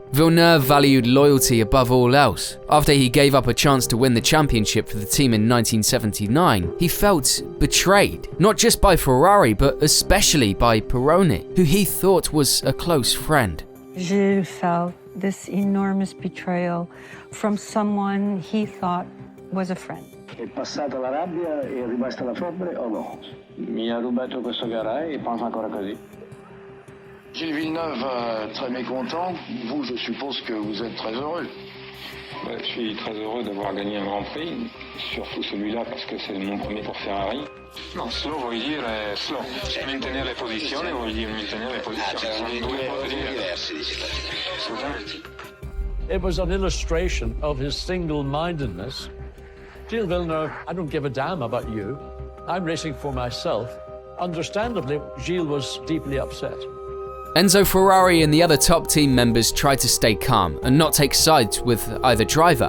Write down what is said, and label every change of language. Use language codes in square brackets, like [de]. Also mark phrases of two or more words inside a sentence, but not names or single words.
[en] Villeneuve valued loyalty above all else. After he gave up a chance to win the championship for the team in 1979, he felt betrayed, not just by Ferrari, but especially by Pironi, who he thought was a close friend. Gilles felt this enormous betrayal from someone he thought was a friend. [it] È passata la rabbia e è rimasta la febbre o no? Mi ha rubato questo gara e pensa ancora così. [fr] Gilles Villeneuve, très mécontent. Vous, je suppose que vous êtes très heureux. Je suis très heureux d'avoir gagné un Grand Prix, surtout celui-là parce que c'est mon premier pour Ferrari. [it] Non, slow vuol dire slow. Maintenir le posizioni vuol dire maintenir le posizioni. Sono due cose diverse. Assolutamente. [en] It was an illustration of his single-mindedness. Gilles Villeneuve, I don't give a damn about you. I'm racing for myself. Understandably, Gilles was deeply upset. Enzo Ferrari and the other top team members tried to stay calm and not take sides with either driver.